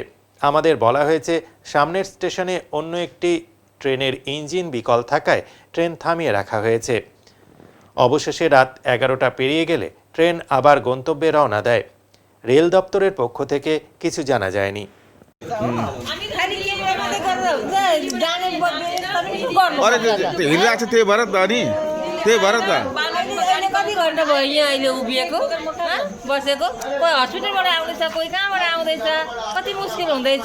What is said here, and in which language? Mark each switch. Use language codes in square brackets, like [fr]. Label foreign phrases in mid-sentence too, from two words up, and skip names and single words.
[bn] আমাদের বলা হয়েছে সামনের স্টেশনে অন্য একটি ট্রেনের ইঞ্জিন বিকল থাকায় ট্রেন থামিয়ে রাখা হয়েছে। অবশেষে রাত 11টা পেরিয়ে গেলে ট্রেন আবার গন্তব্যে রওনা দেয়। রেল দপ্তরের পক্ষ থেকে কিছু জানা যায়নি। [ne] कति घन्टा भयो यहाँ अहिले उभिएको बसेको, कोही हस्पिटलबाट आउँदैछ, कोही कहाँबाट आउँदैछ, कति मुस्किल हुँदैछ।